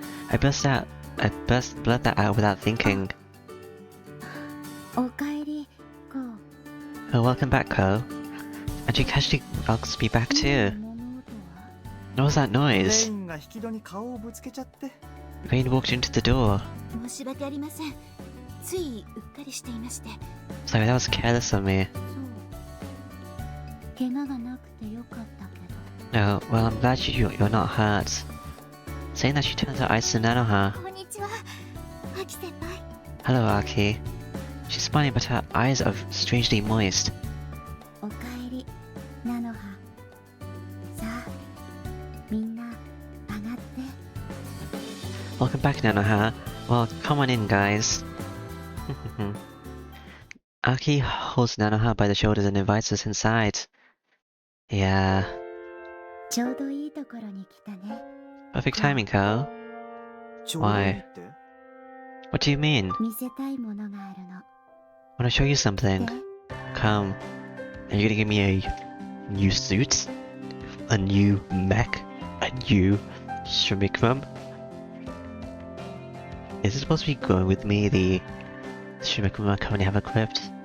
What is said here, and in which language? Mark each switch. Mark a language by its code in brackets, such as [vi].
[en] I blurt that out without thinking. [ja] おかえり、こう。 [en] Oh, welcome back, Ko. And she casually welcomes me back too. [ja] 物音は？ [en] What was that [ja] レイ [en] noise? [ja] ンが引き戸に顔をぶつけちゃって。 [en] Rain walked into the door. [ja] 申し訳ありません。ついうっかりしていまして。 [en] Sorry, that was careless of me. [ja] そう。怪我がなくてよかったけど。 [en] No, well, I'm glad you're not hurt. saying that she turned her eyes to Nanoha. [ja] こんにちは、アキ先輩。 [en] Hello, Aki. She's smiling, but her eyes are strangely moist. [ja] おかえり、ナノハ。さあ、みんな上がって。 [en] Welcome back, Nanoha. Well, come on in, guys. Aki holds Nanoha by the shoulders and invites us inside. Yeah. [ja] ちょうどいいところに来たね。 [en] Perfect timing, Ko. [ja] ちょうどいいって [en] What do you mean? [ja] 見せたいものがあるの。 [en] Want to show you something? で、 Come. Are you gonna give me a new suit? A new mech? A new Shimikram? Is it supposed to be going with me, the Shimikram I currently have equipped?